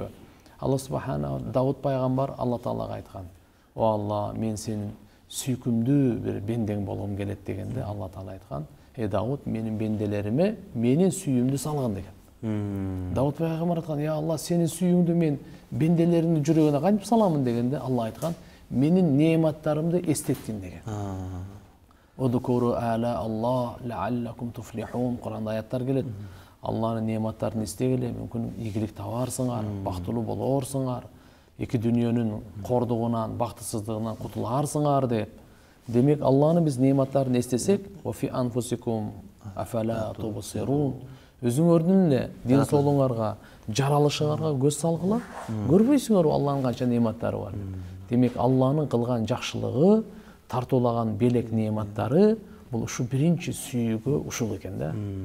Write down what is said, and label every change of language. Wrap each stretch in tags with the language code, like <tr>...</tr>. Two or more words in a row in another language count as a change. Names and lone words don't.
<ky>Алла субхана Давуд пайгамбар Алла Таалага айткан: "О Алла, мен сенин сүйкүмдүү бир бендең болгум келет" дегенде Алла Таала айткан: Давуд, менин бенделериме менин сүйүүмдү салгын" деген. Давуд пайгамбар айткан: "Я Алла, сенин сүйүүңдү мен бенделеримдин жүрөгүнө кантип саламын" дегенде Алла айткан: "Менин неаматтарымды эстеткин" деген.</ky> <ar>اذكروا آلاء الله لعلكم تفلحون.</ar> <ky>Куранда аяттар келет. Алланын неаматтарын эстегиле, мүмкүн ийгилик табарсыңар, бактылуу болорсуңар, эки дүйнөнүн кордугунан, бактысыздыгынан кутуларсыңар деп. Демек Алланын биз неаматтарын эстесек,</ky> <ar>"وفي أنفسكم أفلا تبصرون",</ar> <ky>өзүңөрдүн эле ден соолугуңарга, жаралышыңарга көз салгыла, көрбөйсүңөрбү Алланын канча неаматтары бар? Демек Алланын кылган жакшылыгы, тартуулаган белек неаматтары бул ушу биринчи сүйүүгө ушул экен да.</ky>